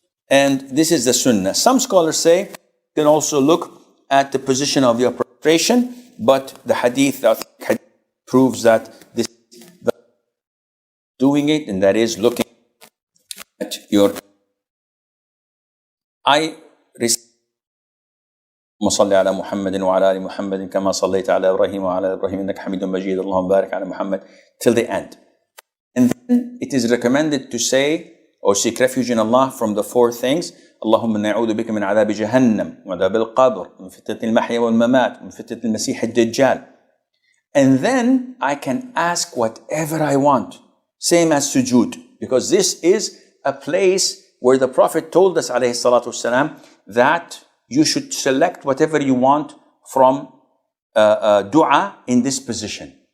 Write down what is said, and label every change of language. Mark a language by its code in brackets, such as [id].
[en] And this is the sunnah. Some scholars say you can also look at the position of your prostration, but the hadith proves that this is doing it, and that is looking at your. I recite [ar] وصل على محمد وعلى آل محمد كما صليت على إبراهيم وعلى إبراهيم إنك حميد مجيد اللهم بارك على محمد [en] till the end. And then it is recommended to say or seek refuge in Allah from the four things. [ar] اللهم نعوذ بك من عذاب جهنم وعذاب القبر من فتنة المحيا والممات من فتنة المسيح الدجال. [en] And then I can ask whatever I want. Same as sujood, because this is a place where the Prophet told us [ar] alayhi salatu wasalam [en] that you should select whatever you want from dua in this position.